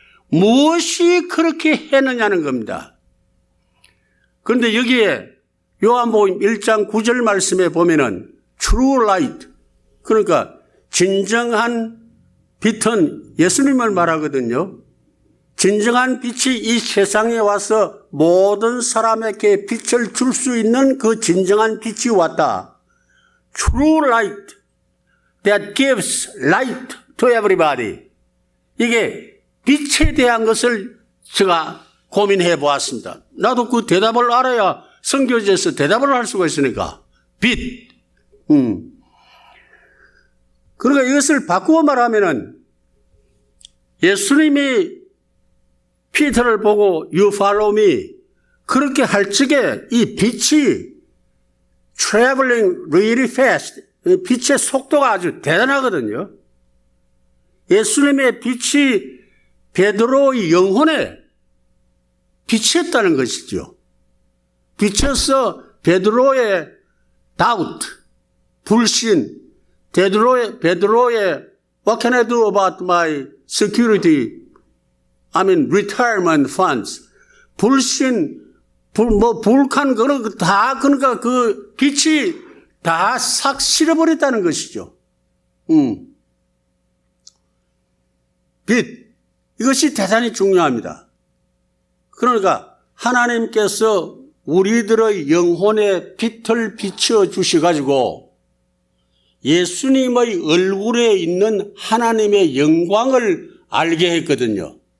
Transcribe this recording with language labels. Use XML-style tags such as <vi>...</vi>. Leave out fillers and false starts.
<ko>무엇이 그렇게 했느냐는 겁니다. 그런데 여기에 요한복음 1장 9절 말씀에 보면은 true light, 그러니까 진정한 빛은 예수님을 말하거든요. 진정한 빛이 이 세상에 와서 모든 사람에게 빛을 줄 수 있는 그 진정한 빛이 왔다.</ko> <en>True light that gives light to everybody.</en> <ko>이게 빛에 대한 것을 제가 고민해 보았습니다. 나도 그 대답을 알아야 선교지에서 대답을 할 수가 있으니까. 빛. 그러니까 이것을 바꾸어 말하면은 예수님이 피터를 보고</ko> <en>You follow me.</en> <ko>그렇게 할 적에 이 빛이</ko> <en>traveling really fast.</en> <ko>빛의 속도가 아주 대단하거든요. 예수님의 빛이 베드로의 영혼에 비쳤다는 것이죠. 비쳐서 베드로의 doubt, 불신, 베드로의</ko> <en>what can I do about my security? I mean retirement funds.</en> <ko>불신, 불칸 그런 거 다 그러니까 그 빛이 다 싹 실어버렸다는 것이죠. 빛 이것이 대단히 중요합니다. 그러니까 하나님께서 우리들의 영혼에 빛을 비춰 주셔가지고 예수님의 얼굴에 있는 하나님의 영광을 알게 했거든요.</ko>